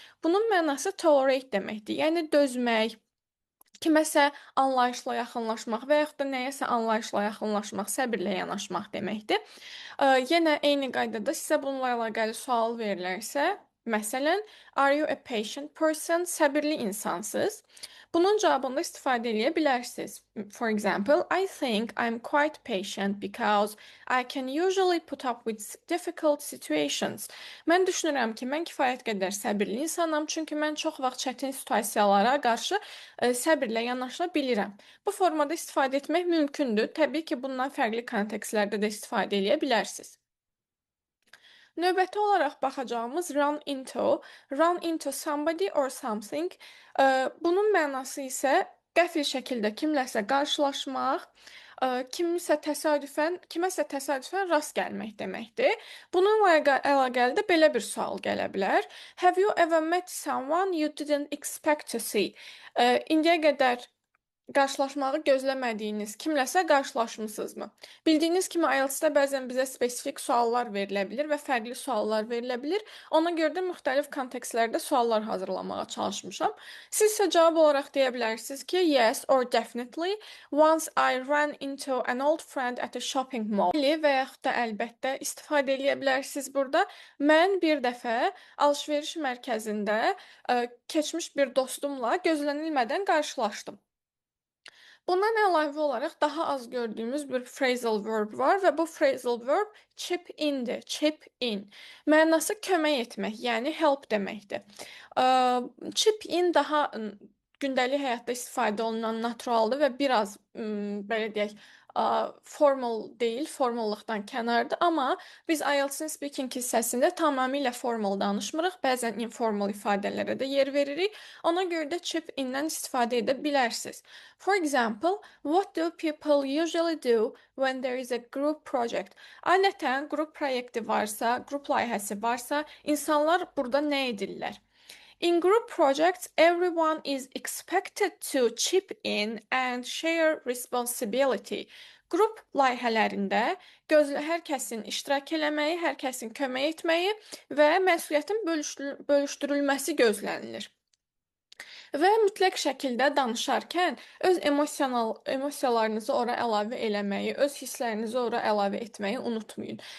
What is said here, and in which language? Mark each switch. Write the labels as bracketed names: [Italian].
[Azerbaijani] Bunun mənası tolerate deməkdir, yəni dözmək, kiməsə anlayışla yaxınlaşmaq və yaxud da nəyəsə anlayışla yaxınlaşmaq, səbirlə yanaşmaq deməkdir. Yenə eyni qaydada sizə bununla əlaqəli sual verilərsə, məsələn, [English] are you a patient person? [Azerbaijani] Səbirli insansınız. Bunun cavabında istifadə edə bilərsiniz. [English] For example, I think I'm quite patient because I can usually put up with difficult situations. [Azerbaijani] Mən düşünürəm ki, mən kifayət qədər səbirli insanam, çünki mən çox vaxt çətin situasiyalara qarşı səbirlə yanaşa bilirəm. Bu formada istifadə etmək mümkündür. Təbii ki, bundan fərqli kontekstlərdə də istifadə edə bilərsiniz. Növbəti olaraq baxacağımız [English] run into somebody or something. [Azerbaijani] Bunun mənası isə qəfil şəkildə kimləsə qarşılaşmaq, kiməsə təsadüfən rast gəlmək deməkdir. Bununla əlaqəli də belə bir sual gələ bilər. [English] Have you ever met someone you didn't expect to see? [Azerbaijani] İndiyə qədər qarşılaşmağı gözləmədiyiniz kimləsə qarşılaşmısınızmı? Bildiyiniz kimi IELTS-da bəzən bizə spesifik suallar verilə bilir və fərqli suallar verilə bilir. Ona görə də müxtəlif kontekstlərdə suallar hazırlamağa çalışmışam. Siz isə cavab olaraq deyə bilərsiniz ki, [English] yes or definitely. Once I ran into an old friend at a shopping mall. [Azerbaijani] Və yaxud da əlbəttə istifadə edə bilərsiniz burada. Mən bir dəfə alış-veriş mərkəzində keçmiş bir dostumla gözlənilmədən qarşılaşdım. Bundan əlavə olaraq daha az gördüyümüz bir phrasal verb var və bu phrasal verb chip indir. Chip in. Mənası kömək etmək, yəni help deməkdir. Chip in daha gündəlik həyatda istifadə olunan naturaldır və biraz belə deyək, formal deyil, formallıqdan kənardır, amma biz IELTS-in speaking hissəsində tamamilə formal danışmırıq, bəzən informal ifadələrə də yer veririk. Ona görə də chip in-dən istifadə edə bilərsiniz. [English] For example, what do people usually do when there is a group project? [Azerbaijani] Adətən qrup proyekti varsa, qrup layihəsi varsa, insanlar burada nə edirlər? [English] In group projects, everyone is expected to chip in and share responsibility. [Azerbaijani] Qrup layihələrində hər kəsin iştirak eləməyi, hər kəsin kömək etməyi və məsuliyyətin bölüşdürülməsi gözlənilir. Və mütləq şəkildə danışarkən öz emosiyalarınızı ora əlavə eləməyi, öz hisslərinizi ora əlavə etməyi unutmayın.